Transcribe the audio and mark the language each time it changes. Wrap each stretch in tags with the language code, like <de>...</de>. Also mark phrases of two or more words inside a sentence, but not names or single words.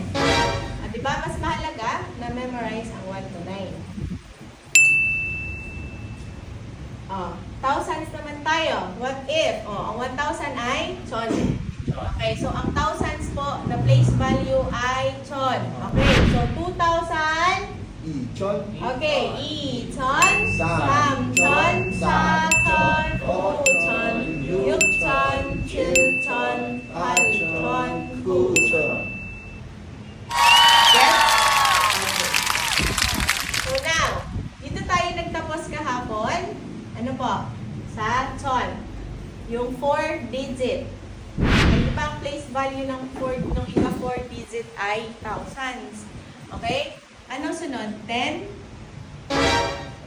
<tl>Diba mas mahalaga na memorize ang 1 to 9? Thousands naman tayo.</tl> <en>What if?</en> <tl>Ang 1,000 ay chon. Okay? So, ang thousands po na place value ay chon.</tl> <en>Okay, so 2,000.</en> <ko>이천, Okay, 이천, 삼천, 사천, 오천, 육천, 칠천, 팔천, 구천.</ko> <en>Yes? So now,</en> <tl>dito tayo nagtapos kahapon. Ano po? Sa chon. Yung 4 digit. Ay, di ba ang place value ng 4, ng iba 4 digit ay thousands. Okay? Anong sunod? 10?</tl>